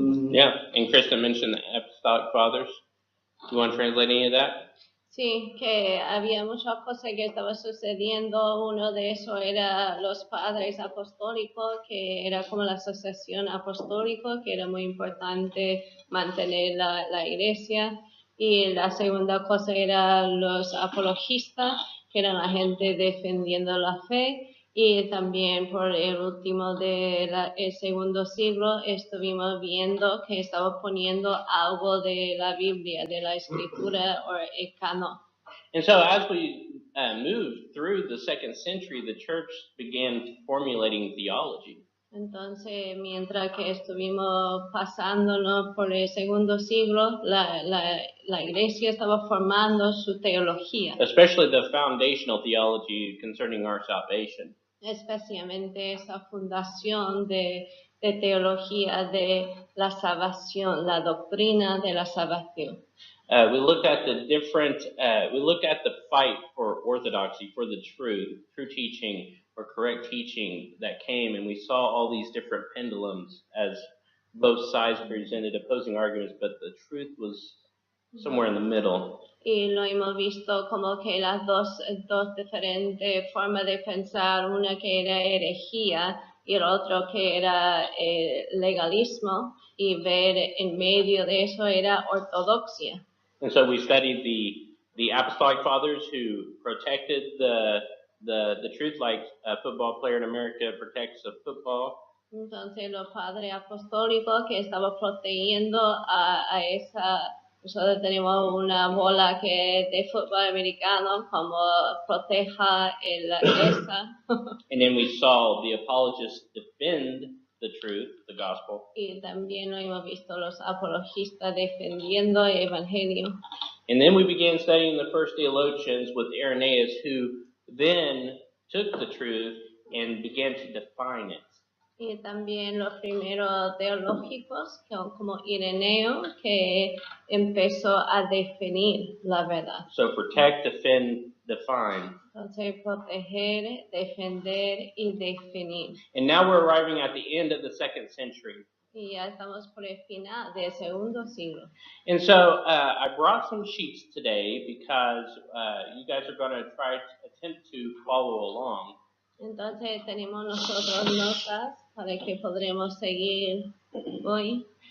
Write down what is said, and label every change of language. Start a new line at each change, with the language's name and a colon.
English: Yeah, and Krista mentioned the apostolic fathers. You want to translate any of that?
Spanish: Sí, que había muchas cosas que estaban sucediendo. Uno de esos era los padres apostólicos, que era como la asociación apostólica, que era muy importante mantener la iglesia. Y la segunda cosa era los apologistas, que eran la gente defendiendo la fe. Y también por el último el segundo siglo estuvimos viendo que estaba poniendo algo de la Biblia, de la escritura o el canon.
English: And so as we moved through the 2nd century, the church began formulating theology.
Spanish: Entonces, mientras que estuvimos pasándonos por el segundo siglo, la iglesia estaba formando su teología.
English: Especially the foundational theology concerning our salvation.
Spanish: Especialmente esa fundación de teología de la salvación, la doctrina de la salvación.
English: We looked at the fight for orthodoxy, for the true teaching or correct teaching that came, and we saw all these different pendulums as both sides presented opposing arguments, but the truth was somewhere in the middle.
Spanish: Y lo hemos visto como que las dos diferentes formas de pensar, una que era herejía, y el otro que era el legalismo, y ver en medio de eso era ortodoxia.
English: And so we studied the apostolic fathers who protected the truth, like a football player in America protects the football.
Spanish: Entonces los padres apostólicos que estaban protegiendo a esa, nosotros tenemos una bola que es de fútbol americano, como proteja la esa.
English: And then we saw the apologists defend the truth, the gospel.
Spanish: Y también lo hemos visto los apologistas defendiendo el evangelio.
English: And then we began studying the first theologians with Irenaeus, who then took the truth and began to define it.
Spanish: Y también los primeros teológicos, como Ireneo, que empezó a definir la verdad.
English: So protect, defend, define.
Spanish: Entonces, proteger, defender y definir.
English: And now we're arriving at the end of the 2nd century.
Spanish: Y ya estamos por el final del segundo siglo.
English: And so I brought some sheets today because you guys are going to try to attempt to follow along.
Spanish: Entonces tenemos nosotros notas para que podremos seguir hoy.